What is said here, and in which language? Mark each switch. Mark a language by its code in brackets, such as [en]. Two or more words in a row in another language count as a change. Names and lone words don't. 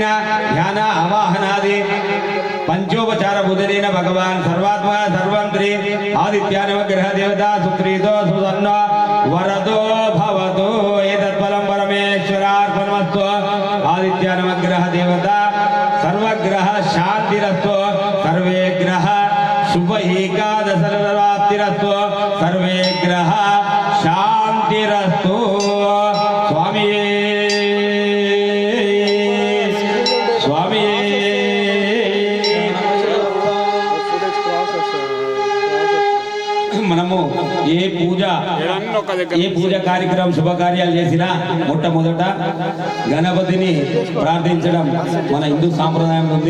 [sa] ध्यान आवाहनादि पंचोपचार बुधनेन भगवान् सर्वात्मा सर्वंत्री आदित्यानवग्रह देवता सुप्रीतो सुसन्नो वरदो भवतु एतत्फलं परमेश्वरार्पणमस्तु आदित्यानवग्रह देवता सर्वग्रह शान्तिरस्तु सर्वे ग्रह शुभ एकादशरात्रिरस्तु सर्वे ग्रह शान्तिरस्तु स्वामी [te] स्वामी మనము ఏ పూజ కార్యక్రమం శుభకార్యాలు చేసినా మొట్టమొదట గణపతిని ప్రార్థించడం మన హిందూ సాంప్రదాయం ఉంది.